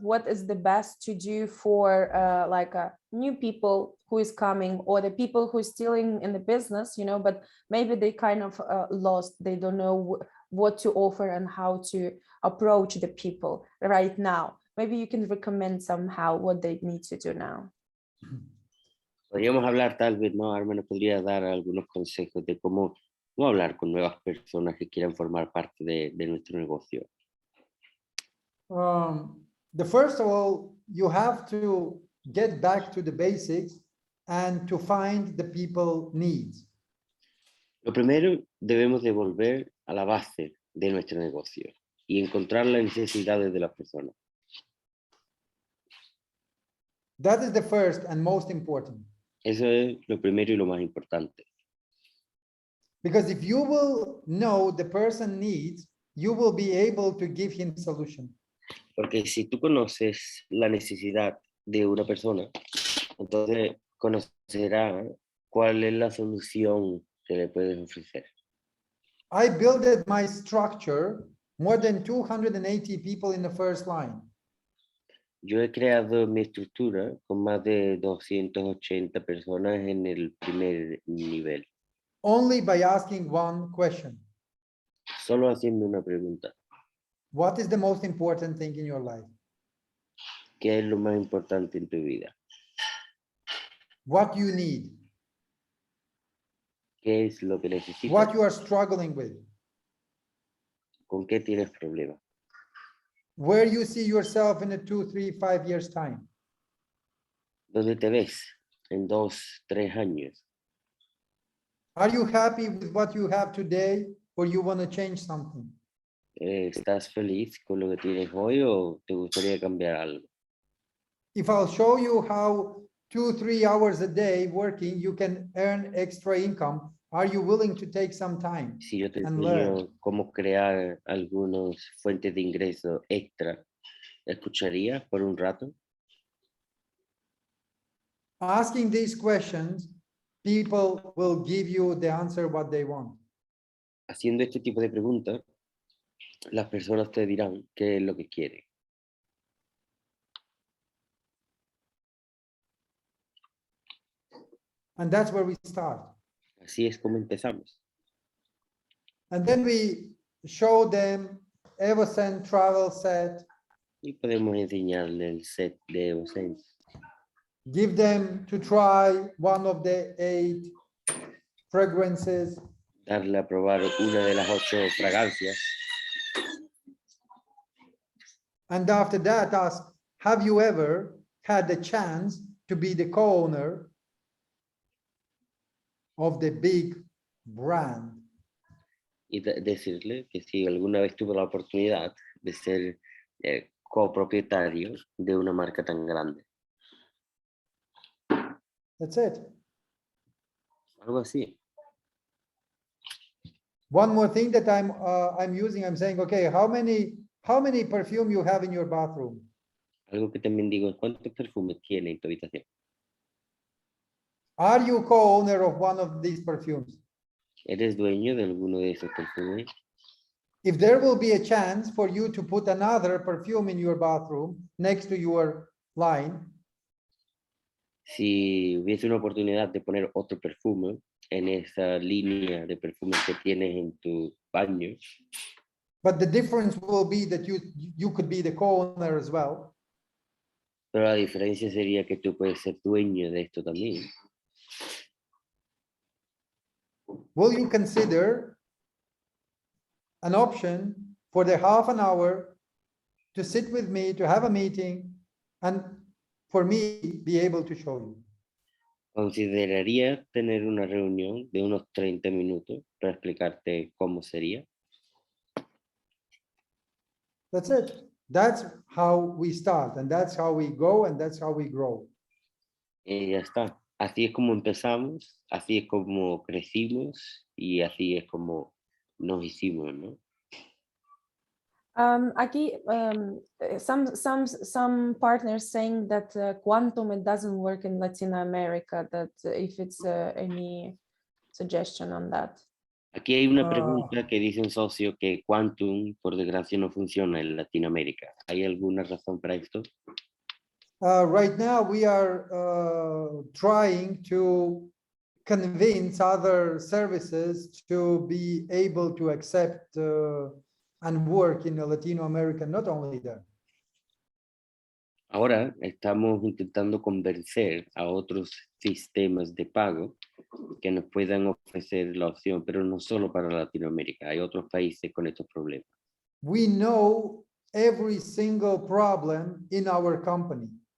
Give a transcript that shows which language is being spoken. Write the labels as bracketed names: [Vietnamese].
[English] What is the best to do for like new people who is coming, or the people who are still in the business, you know, but maybe they kind of lost. They don't know what to offer and how to approach the people right now. Maybe you can recommend somehow what they need to do now. [Spanish] Podríamos hablar tal vez, ¿no? Armand nos podría dar algunos consejos de cómo hablar con nuevas personas que quieran formar parte de nuestro negocio. [English] The first of all, you have to get back to the basics and to find the people needs. [Spanish] Lo primero, debemos de volver a la base de nuestro negocio y encontrar las necesidades de las personas. [English] That is the first and most important. [Spanish] Eso es lo primero y lo más importante. [English] Because if you will know the person needs, you will be able to give him solution. [Spanish] Porque si tú conoces la necesidad de una persona, entonces conocerás cuál es la solución que le puedes ofrecer. [English] I built my structure more than 280 people in the first line. [Spanish] Yo he creado mi estructura con más de 280 personas en el primer nivel, [English] Only by asking one question. [Spanish] solo haciendo una pregunta. [English] What is the most important thing in your life? [Spanish] ¿Qué es lo más importante en tu vida? [English] What you need? [Spanish] ¿Qué es lo que necesitas? [English] What you are struggling with? [Spanish] ¿Con qué tienes problemas? [English] Where you see yourself in a 2, 3, 5 years time? [Spanish] ¿Dónde te ves en 2, 3 años? [English] Are you happy with what you have today or you want to change something? [Spanish] ¿Estás feliz con lo que tienes hoy o te gustaría cambiar algo? [English] If I'll show you how 2, 3 hours a day working, you can earn extra income. Are you willing to take some time? [Spanish] Si yo te [English] And [Spanish] enseño cómo crear algunas fuentes de ingreso extra, ¿escucharías por un rato? [English] Asking these questions, people will give you the answer what they want. [Spanish] Haciendo este tipo de preguntas, las personas te dirán qué es lo que quieren. [English] And that's where we start. [Spanish] Así es como empezamos. [English] And then we show them EvoSend travel set, [Spanish] Y podemos enseñarle el set de EvoSend. [English] give them to try one of the 8 fragrances, [Spanish] Darle a probar una de las 8 fragancias. [English] and after that ask, have you ever had the chance to be the co-owner of the big brand? [Spanish] Y decirle que si alguna vez tuvo la oportunidad de ser copropietario de una marca tan grande. [English] That's it. [Spanish] Algo así. [English] One more thing that I'm using, I'm saying, okay, how many perfume you have in your bathroom? [Spanish] Algo que también digo es cuántos perfumes tiene en tu habitación. [English] Are you co-owner of one of these perfumes? [Spanish] ¿Eres dueño de alguno de esos perfumes? [English] If there will be a chance for you to put another perfume in your bathroom next to your line, [Spanish] Si hubiese una oportunidad de poner otro perfume en esa línea de perfumes que tienes en tu baño, [English] but the difference will be that you could be the co-owner as well. [Spanish] pero la diferencia sería que tú puedes ser dueño de esto también. [English] Will you consider an option for the half an hour to sit with me, to have a meeting, and for me be able to show you? [Spanish] ¿Considerarías tener una reunión de unos 30 minutos para explicarte cómo sería? [English] That's it. That's how we start, and that's how we go, and that's how we grow. [Spanish] Y ya está. Así es como empezamos, así es como crecimos y así es como nos hicimos, ¿no? Aquí, [English] some partners saying that quantum, it doesn't work in Latin America, that if it's any suggestion on that. [Spanish] Aquí hay una pregunta que dice un socio que Quantum, por desgracia, no funciona en Latinoamérica. ¿Hay alguna razón para esto? [English] Right now, we are trying to convince other services to be able to accept and work in Latino America, not only there. [Spanish] Ahora estamos intentando convencer a otros sistemas de pago que nos puedan ofrecer la opción, pero no solo para Latinoamérica, hay otros países con estos problemas. [English] We know every single problem in our company.